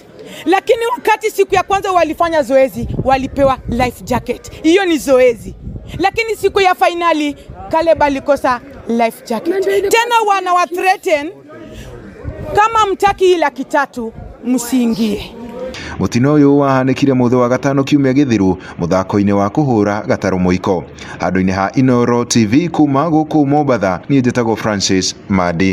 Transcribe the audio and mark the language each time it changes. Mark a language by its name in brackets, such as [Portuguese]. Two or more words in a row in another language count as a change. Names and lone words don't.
[Swahili] Lakini wakati siku ya kwanza walifanya zoezi, walipewa [English] life jacket. [Swahili] Hiyo ni zoezi. Lakini siku ya finali Caleb alikosa [English] life jacket. [Swahili] Tena wana threaten kama mtaki hii 300,000 msiingie. [Kikuyu] Mutino ũyũ wahanĩkire mũthĩ wa gatano kiumia gĩthiru mũthako-inĩ wa kũhũra gatarũ mũiko. Handũ-inĩ ha Inooro TV kuma gũkũ Mombatha, niĩ njĩtagwo Francis Madi.